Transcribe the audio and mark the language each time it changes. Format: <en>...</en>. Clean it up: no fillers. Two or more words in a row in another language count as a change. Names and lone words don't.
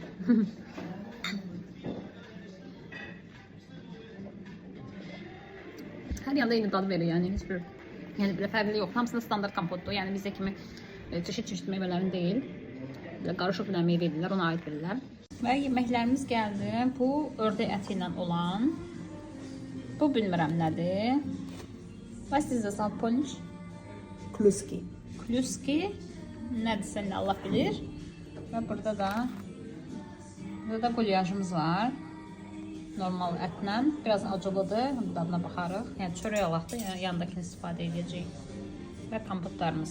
<az>Hər yanda eyni dad verir, yəni heç bir belə fərqli yox. Hamısı da standart kompotdur. Yəni bizdə kimi çeşid meyvələrin deyil. Qarışıq bir meyvə edirlər, ona aid bilirlər. Və yeməklərimiz gəldi. Bu ördək əti ilə olan. Bu bilmirəm nədir.</az> <de>Was ist das auf Polnisch?</de> <pl>Kluski. Kluski.</pl> <az>Nədirsə Allah bilir. Və burada da qulyajımız var. Normal ətlə. Biraz acılıdır. Dadına baxarıq. Yəni çörək alaqdır. Yəni yandakini istifadə edəcəyik. Və kompotlarımız.</az>